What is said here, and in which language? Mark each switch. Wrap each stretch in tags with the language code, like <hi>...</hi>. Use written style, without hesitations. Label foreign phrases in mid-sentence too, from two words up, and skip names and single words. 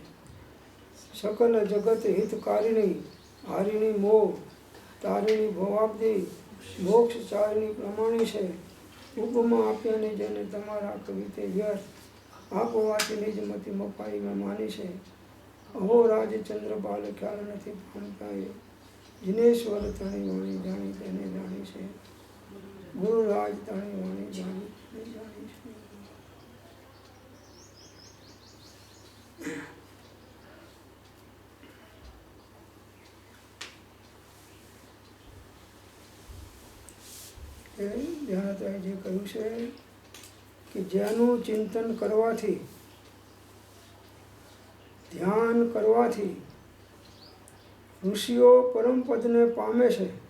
<gu>સકલ જગત હિતકારિણી હારિણી મોહ તારિણી ભવાબ્દી મોક્ષ ચારિણી પ્રમાણી છે। ઉપમા આપ્યાની જેને તમારા કવિતે વ્યર્થ આપવાથી નિજ મતિ મપાઈ મેં માની છે। અહો રાજ ચંદ્ર બાલ ખ્યાલ નથી પામતા એ જિનેશ્વર તણી વાણી જાણી તેણે જાણી છે। ગુરુ રાજ તણી વાણી જાણી તેણે જાણી છે। ધ્યાનતાએ કહ્યું છે કે જેનું ચિંતન કરવાથી ધ્યાન કરવાથી ઋષિઓ પરમપદને પામે છે।</gu>